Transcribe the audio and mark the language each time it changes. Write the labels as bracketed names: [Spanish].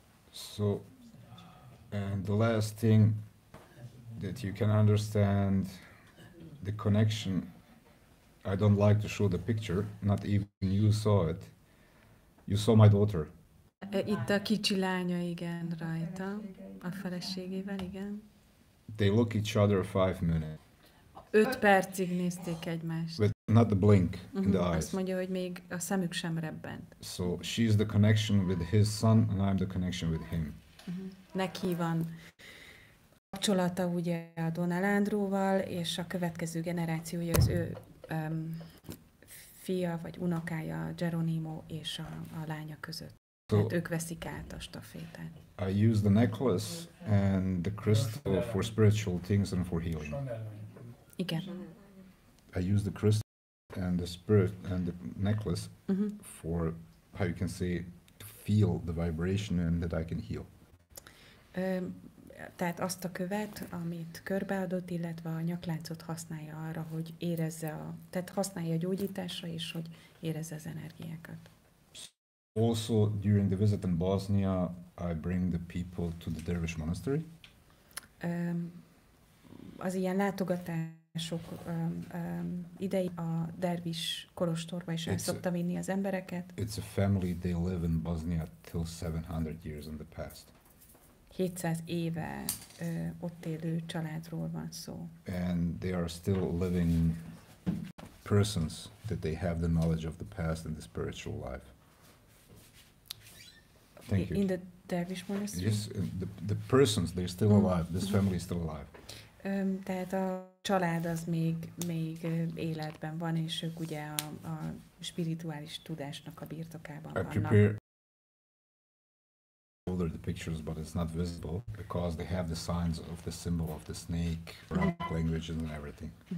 [English] So, and the last thing that you can understand the connection, I don't like to show the picture, not even you saw it. You saw my daughter. [Hungarian] Itt a kicsi lánya, igen, rajta, a feleségével, igen. [English] They look each other 5 minutes. [Hungarian] 5 percig nézték egymást. [English] But not the blink in the eyes. [Hungarian] Azt mondja, hogy még a szemük sem rebbent. [English] So she's the connection with his son, and I'm the connection with him. [Hungarian] Neki van kapcsolata ugye a Donál Andróval, és a következő generációja az ő fia vagy unokája, Geronimo és a lánya között. [English] So [Hungarian] tehát ők veszik át a stafétát. [English] I use the necklace and the crystal for spiritual things and for healing. [Hungarian] Igen. [English] I use the crystal and the spirit and the necklace for, how you can say, to feel the vibration and that I can heal. [Hungarian] Tehát azt a követ, amit körbeadott, illetve a nyakláncot használja arra, hogy érezze tehát használja a gyógyításra, és hogy érezze az energiákat. [English] Also, during the visit in Bosnia, I bring the people to the Dervish monastery. [Hungarian] Az ilyen látogatások idei a dervis kolostorba is el szokta vinni az embereket. [English] It's a family, they live in Bosnia till 700 years in the past. [Hungarian] 700 éve ott élő családról van szó. [English] And they are still living persons that they have the knowledge of the past and the spiritual life. Thank you. In the Dervish monastery? Yes, the persons, they're still alive. This family is still alive. [Hungarian] Tehát a család az még életben van, és ők ugye a spirituális tudásnak a birtokában vannak. [English] I prepare the pictures, but it's not visible because they have the signs of the symbol of the snake, languages and everything.